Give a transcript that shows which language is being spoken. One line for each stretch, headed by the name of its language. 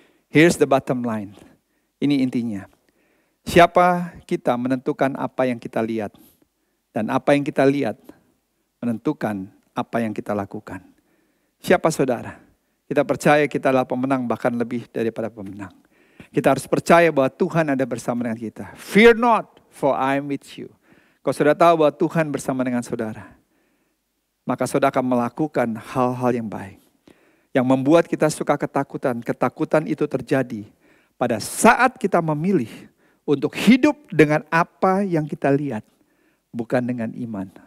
English: Here's the bottom line.
Indonesian: Ini intinya. Siapa kita menentukan apa yang kita lihat. Dan apa yang kita lihat menentukan apa yang kita lakukan. Siapa saudara? Kita percaya kita adalah pemenang bahkan lebih daripada pemenang. Kita harus percaya bahwa Tuhan ada bersama dengan kita.
English: Fear not, for I am with you.
Indonesian: Kalau saudara tahu bahwa Tuhan bersama dengan saudara, maka saudara akan melakukan hal-hal yang baik. Yang membuat kita suka ketakutan. Ketakutan itu terjadi pada saat kita memilih untuk hidup dengan apa yang kita lihat. Bukan dengan iman.